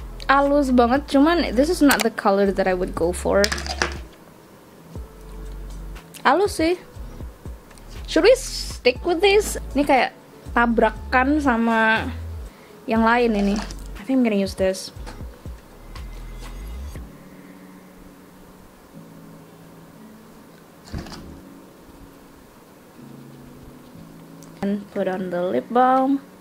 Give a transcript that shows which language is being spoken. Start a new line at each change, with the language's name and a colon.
Indonesian: Halus banget, cuman
English: this is not the color that I would go for.
Indonesian: Halus sih.
English: Should we stick with this?
Indonesian: Ini kayak tabrakan sama yang lain ini.
English: I think I'm gonna use this. And put on the lip balm.